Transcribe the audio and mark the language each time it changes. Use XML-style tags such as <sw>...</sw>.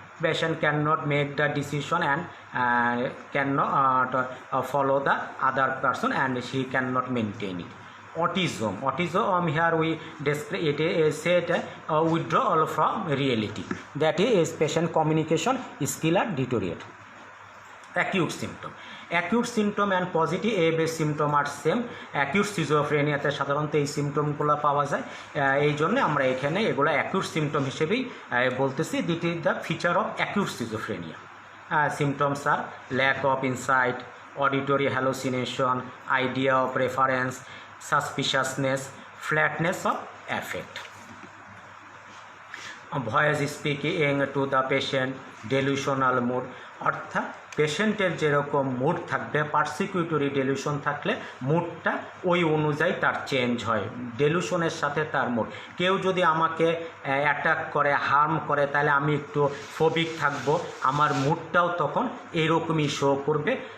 <en>Patient cannot make the decision and cannot follow the other person and he cannot maintain it. Autism here we describe it is said withdrawal from reality, that is patient communication skill are deteriorate. Acute symptom and positive A-based symptom are same.</en> <bn>Acute সিজোফ্রেনিয়াতে সাধারণত এই সিমটমগুলো পাওয়া যায়, এই জন্য আমরা এখানে এগুলো acute symptom হিসেবেই বলতেছি।</bn> <en>That is the feature of acute schizophrenia. Symptoms are lack of insight, auditory hallucination, idea of reference, suspiciousness, flatness of affect. Voice speaking to the patient,</en> <bn>ডেলিউশনাল mood, অর্থাৎ পেশেন্টের যেরকম মুড থাকবে, পারসিকিউটরি ডেলিউশন থাকলে মুডটা ওই অনুযায়ী তার চেঞ্জ হয়, ডেলিউশনের সাথে তার মুড। কেউ যদি আমাকে অ্যাটাক করে, হার্ম করে, তাহলে আমি একটু ফোবিক থাকবো, আমার মুডটাও তখন এইরকমই শো করবে।</bn>